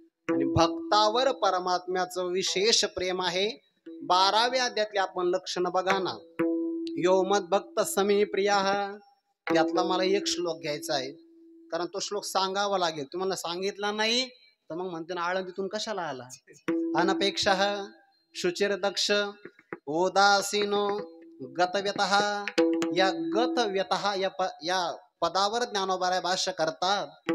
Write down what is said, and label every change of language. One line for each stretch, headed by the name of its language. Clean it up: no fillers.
Marathi: आणि भक्तावर परमात्म्याचं विशेष प्रेम आहे. 12व्या अध्यायातले आपण लक्षण बघा ना.
Sanskrit: यो मद भक्त समी प्रिया,
Marathi: त्यातला मला एक श्लोक घ्यायचा आहे, कारण तो श्लोक सांगावा लागेल. तुम्हाला सांगितला नाही तर मग म्हणते ना, आळंदीतून कशाला आला.
Sanskrit: अनपेक्षा शुचिर दक्ष उदासीनो गतव्यतः.
Marathi: या गतव्यतः या पदावर ज्ञानोबा भाष्य करतात.